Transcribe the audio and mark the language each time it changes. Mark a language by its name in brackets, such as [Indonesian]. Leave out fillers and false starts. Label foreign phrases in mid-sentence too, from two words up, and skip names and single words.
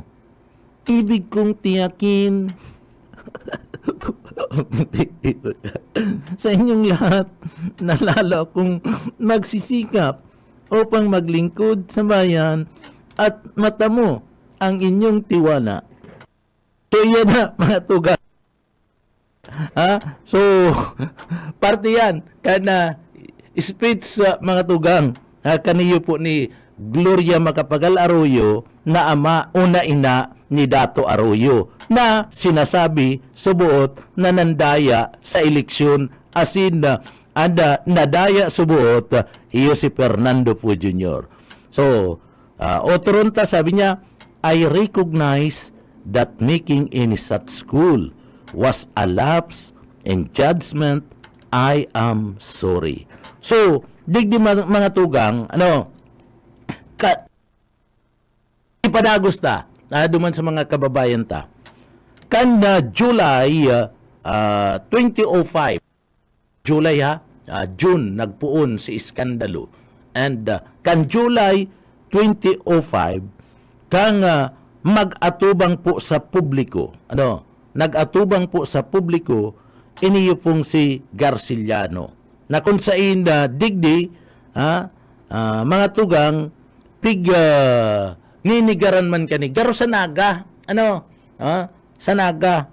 [Filipino] Ibig kong tiyakin sa inyong lahat na lalo kong magsisikap upang maglingkod sa bayan at matamo ang inyong tiwala. [Bikol] So yan na mga tugang. So parte yan kana speech sa mga tugang kaniyo po ni Gloria Macapagal Arroyo na ama o na ina ni Dato Arroyo na sinasabi subuot na nandaya sa eleksyon asin nadaya subuot iyo si Fernando po Jr. So otoronta sabi niya, [English] I recognize that making any such school was a lapse in judgment. I am sorry. [Bikol] So digdi mga tugang ipadagos ta duman sa mga kababayan ta kan July 2005 June nagpuon si iskandalo and kan July 2005 kang mag-atubang po sa publiko nag-atubang po sa publiko iniyo pong si Garciliano na kung sain digdi mga tugang ninigaran man kani garo sa naga sa Naga.